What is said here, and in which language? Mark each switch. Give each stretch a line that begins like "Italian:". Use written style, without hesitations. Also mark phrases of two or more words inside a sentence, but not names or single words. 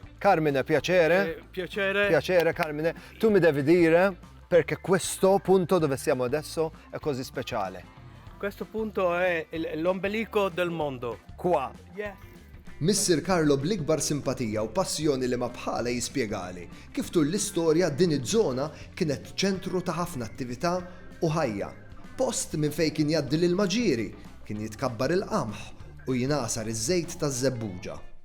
Italian: Carmine, piacere. Piacere. Piacere, Carmine. Tu mi devi dire perché questo punto dove siamo adesso è così speciale. Questo punto è l'ombelico del mondo. Qua. Yeah.
Maltese: Missir Carlo bl-ikbar simpatija u passjoni li ma bħala jispjegali kif tul l-istorja din iż-żona kienet ċentru ta' ħafna attività u ħajja. Post minn fejn kien jgħaddi lil maġiri, kien jitkabbar il-qamħ u jinasar iż-żejt taż-żebbuġa.